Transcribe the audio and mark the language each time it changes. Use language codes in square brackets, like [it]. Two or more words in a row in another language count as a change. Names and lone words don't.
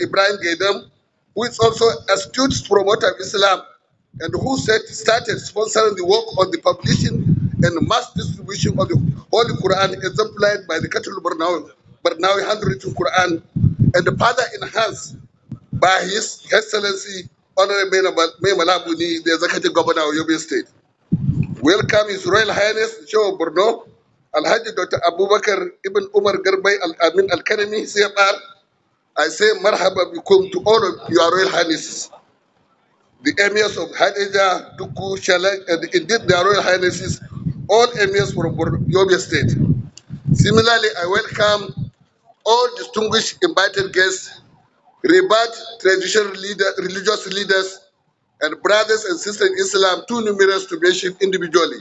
[en] Ibrahim Gaidam, who is also a astute promoter of Islam and who started sponsoring the work on the publishing and mass distribution of the Holy Quran exemplified by the Katul Barnawi handwritten Quran, and the further enhanced by His Excellency Honorable Malabuni, the Executive Governor of Yobe State. Welcome His Royal Highness the Sheikh of Borno, Alhaji Dr. Abubakar Ibn Umar Garbay Al-Amin Al-Kanemi, CFR. I say [ar] مرحبا بكم [en] to all of Your Royal Highnesses, the emirs of Hadija, Duku, Shalak, and indeed their Royal Highnesses, all emirs from Yobe State. Similarly, I welcome all distinguished invited guests, revered traditional religious leaders, and brothers and sisters in Islam, too numerous to mention individually.